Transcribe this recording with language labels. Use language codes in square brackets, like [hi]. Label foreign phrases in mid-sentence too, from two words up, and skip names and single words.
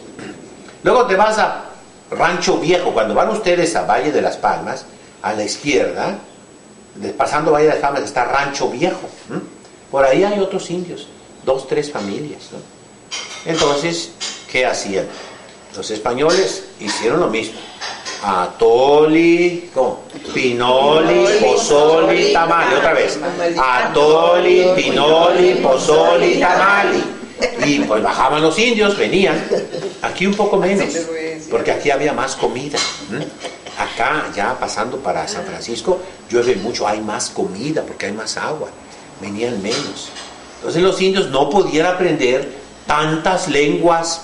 [es] Luego te vas a Rancho Viejo. Cuando van ustedes a Valle de las Palmas, a la izquierda, pasando Valle de las Palmas, está Rancho Viejo. Por ahí hay otros indios, 2, 3 familias, ¿no? Entonces, ¿qué hacían? Los españoles hicieron lo mismo. Atoli, ¿cómo? [nah] Pinoli, pozoli, tamali. [es] Otra vez. [nah] Atoli, pinoli, pozoli, tamali. [es] Y pues bajaban los indios, venían. Aquí un poco menos, porque aquí había más comida. Acá, ya pasando para San Francisco, llueve mucho, hay más comida, porque hay más agua. Venían menos. Entonces los indios no podían aprender tantas lenguas.